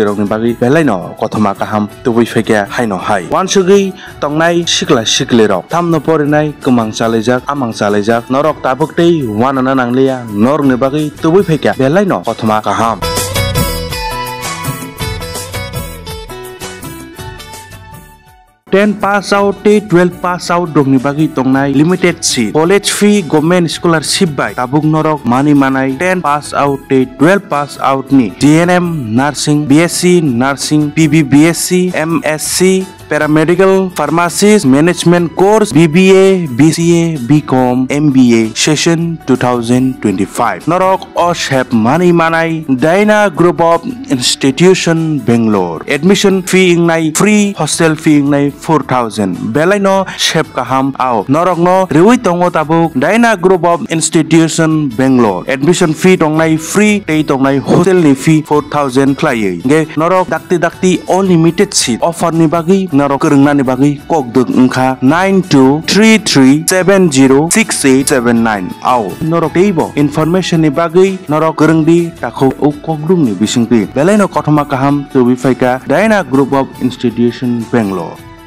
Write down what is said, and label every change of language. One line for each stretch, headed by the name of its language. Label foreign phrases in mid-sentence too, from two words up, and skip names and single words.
Kok Borok: rokni bagi belaino kothoma kaham tubui fekya haino hai wan sugui tongnai sikla sigili rok tamno porinai kumang chalejak amang chalejak norok tabuktei wanana nanglia norni bagi tubui fekya belaino kothoma kaham
English: 10 pass out 12 pass out
Kok Borok: dongni bagi tongnai
English: limited seat college fee government scholarship by
Kok Borok: tabuk norok mani manai
English: 10 pass out 12 pass out ni GNM nursing BSc nursing PB BSc MSc paramedical pharmacist management course BBA BCA BCom MBA session 2025
Kok Borok: norok oshep mani manai Daina group of institution Bangalore
English: admission fee
Kok Borok: ingnai
English: free hostel fee
Kok Borok: ingnai 4000 belaino shep kaham ao norok no rewi tongo tabuk Daina group of institution Bangalore
English: admission fee
Kok Borok: tongnai free tei tongnai hostel ni fee 4000 khlaiei ge norok dakti
English: unlimited seat offer
Kok Borok: ni bagi norok kerungnani bagi kokduk engkha 9233706879 ao norok teibo information ni bagi norok kerungdi takho o kokdung ni bisingti belaino kothoma kaham tubi faika Daina group of institution Bangalore